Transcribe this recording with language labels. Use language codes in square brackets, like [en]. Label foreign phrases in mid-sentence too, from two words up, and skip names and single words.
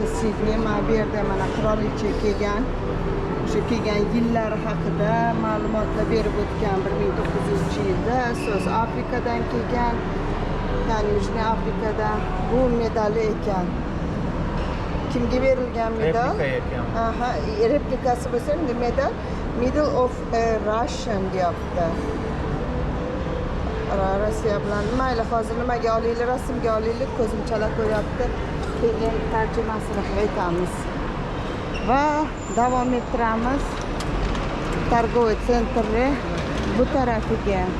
[uz] Sidney, mana bu yerda mana qirolicha kelgan, o'sha kelgan yillari haqida ma'lumotlar berib o'tgan. 1900-yilda so'z Afrikadan kelgan, ya'ni Yujniy Afrikadan. Bu medali ekan. Kimga berilgan medal? Aha, replikasi bo'lsa, medal [en] Medal of a Russian [uz] deyapti. Rossiya bilan mayli, hozir nimaga olaylik, rasmga olaylik, ko'zim chala ko'ryapti. Keyin tarjimasini qilib aytamiz. Va davom ettiramiz. Targ'ibot sentri bu tarafiga.